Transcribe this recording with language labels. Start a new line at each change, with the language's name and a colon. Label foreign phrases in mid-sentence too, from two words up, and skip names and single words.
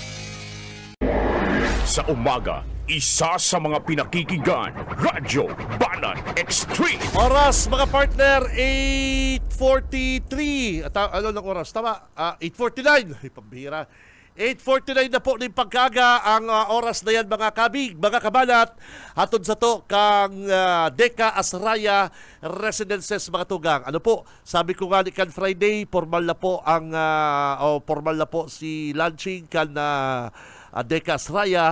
Filipino: Sa umaga, isa sa mga pinakikinggan, Radyo Banat Extreme. Oras mga partner, 8:43. Ano ng oras? Tama, 8:49. Pambihira. 8:49 na po ng pagkaga ang oras na yan mga kabig, mga kabanat.
Bikol: Hatod sa to kang Deka Astraya Residences mga tugang. Sabi ko nga ni kan Friday, formal na po ang formal na po si launching kan Deka Astraya.